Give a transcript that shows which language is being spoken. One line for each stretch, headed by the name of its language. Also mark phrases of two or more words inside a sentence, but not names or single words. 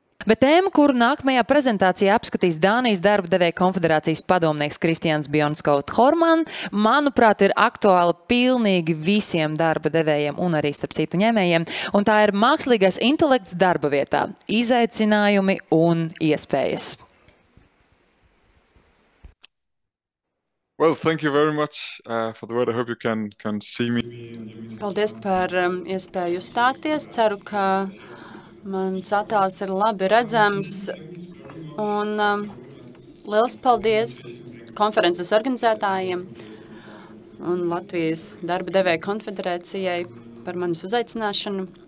Latvian: Bet tēma, kuru nākamajā prezentācijā apskatīs Dānijas darba devēja konfederācijas padomnieks Kristians Bjornskaut-Horman, manuprāt, ir aktuāla pilnīgi visiem darba devējiem un arī starp citu ņēmējiem. Un tā ir mākslīgais intelekts darba vietā, izaicinājumi un iespējas.
English: Well, thank you very much for the word. I hope you can see me.
Latvian: Paldies par iespēju uzstāties. Ceru, ka mans attēls ir labi redzams. Un liels paldies konferences organizētājiem un Latvijas darba devēja konfederācijai par manis uzaicināšanu.